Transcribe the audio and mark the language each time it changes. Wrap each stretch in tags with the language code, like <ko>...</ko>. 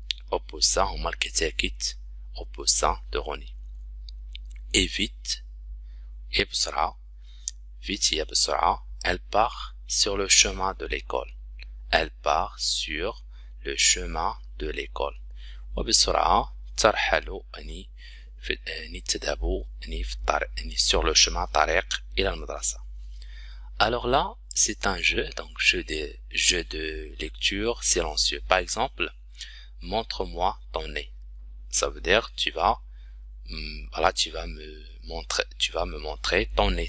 <fr>au poussin</fr> <ar>هما الكتاكيت</ar> <fr>au poussin de Rony. Et vite, et</fr> <ar>بسرعة,</ar> <fr>vite هي بسرعة, elle part sur le chemin de l'école. Elle part sur le chemin de l'école.</fr> <ar>وبسرعة ترحل يعني تذهب يعني في الطريق يعني</ar> <fr>sur le chemin</fr> <ar>طريق إلى المدرسة.</ar> <fr>Alors là, c'est un jeu, donc jeu de lecture silencieux. Par exemple, montre-moi ton nez. Ça veut dire tu vas me montrer ton nez.</fr>